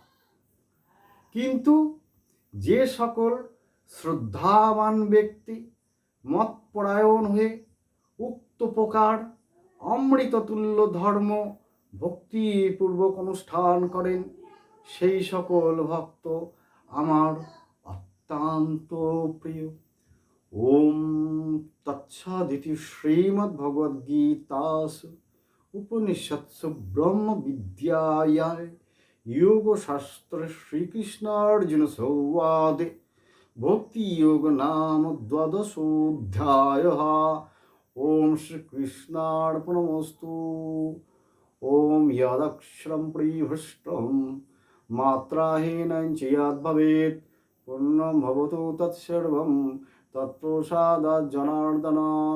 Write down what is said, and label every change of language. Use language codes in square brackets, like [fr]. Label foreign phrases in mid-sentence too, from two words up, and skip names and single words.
[bn] কিন্তু যে সকল শ্রদ্ধাবান ব্যক্তি মতপরায়ণ হয়ে উক্ত প্রকার অমৃততুল্য ধর্ম ভক্তিপূর্বক অনুষ্ঠান করেন, সেই সকল ভক্ত আমার অত্যন্ত প্রিয়। [sa] ওম তৎসদিতি শ্রীমদ্ভগবদ্গীতাসু উপনিষৎসু ব্রহ্ম বিদ্যায়ায় योगशास्त्रे श्रीकृष्णार्जुन संवादे भक्ति योग नाम द्वादशोऽध्यायः। ओम श्रीकृष्णार्पणमस्तु। ओम यदक्षरं परिभ्रष्टं मात्राहीनं च यद्भवेत् पूर्णं भवतु तत्सर्वं तत्प्रसादात् जनार्दन।